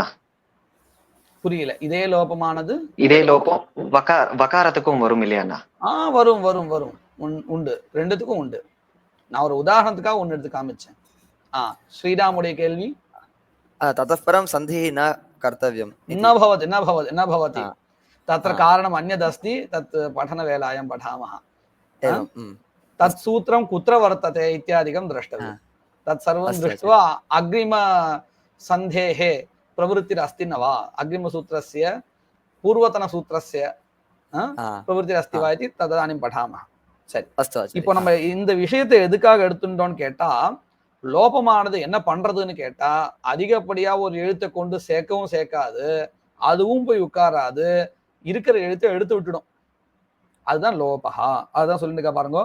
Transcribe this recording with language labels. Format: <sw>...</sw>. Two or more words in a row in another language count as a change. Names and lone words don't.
<ta>புரியல. இதே லோபமானது இதே லோபம் வகாரத்துக்கும் வரும் இல்லையா? வரும் வரும் வரும், உண்டு, ரெண்டுத்துக்கும் உண்டு. நான் ஒரு உதாரணத்துக்காக ஒன்னு எடுத்து காமிச்சேன். ஸ்ரீராமுடைய கேள்வி,</ta> <sa>ततः परम् सन्धि न कर्तव्यम् न भवति तत्र कारणम् अन्यदस्ति, तत् पठनवेलायां पठामः। तत् सूत्रं कुत्र वर्तते इत्यादिकं द्रष्टव्यं। तत् सर्वं दृष्ट्वा अग्रिमसन्धेः प्रवृत्तिरस्ति न वा, अग्रिमसूत्रस्य पूर्वतनसूत्रस्य प्रवृत्तिरस्ति वा इति तदानीं पठामः.</sa> <ta>சரி, இப்போ நம்ம இந்த விஷயத்தை எதுக்காக எடுத்துட்டோம்னு கேட்டா, லோபமானது என்ன பண்றதுன்னு கேட்டா, அதிகப்படியா ஒரு எழுத்தை கொண்டு சேர்க்கவும் சேர்க்காது, அதுவும் போய் உட்காராது, இருக்கிற எழுத்தை எடுத்து விட்டுடும். அதுதான் லோபஹா. அதுதான் சொல்லிட்டு பாருங்க.</ta>